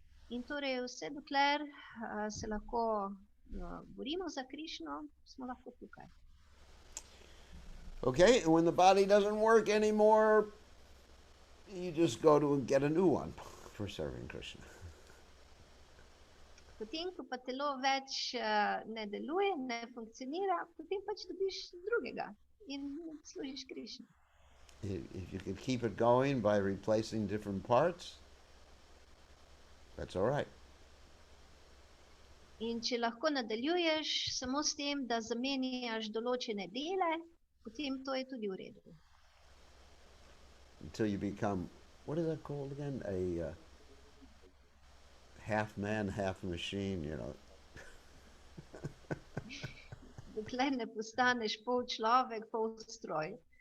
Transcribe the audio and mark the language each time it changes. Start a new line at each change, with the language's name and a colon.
Slovenian: In torej vse dokler se lahko borimo za Krišno, smo lahko tukaj.
English: Okay, and when the body doesn't work anymore, you just go to get a new one for serving Krishna.
Slovenian: Potem, ko pa telo več ne deluje, ne funkcionira, potem pač dobiš drugega in služiš Krišni.
English: If you can keep it going by replacing different parts, that's all right.
Slovenian: In če lahko nadaljuješ samo s tem, da zamenjaš določene dele, potem to je tudi v redu.
English: Until you become, what is that called again? A half man, half machine,
Slovenian: Dokler ne postaneš pol človek, pol stroj.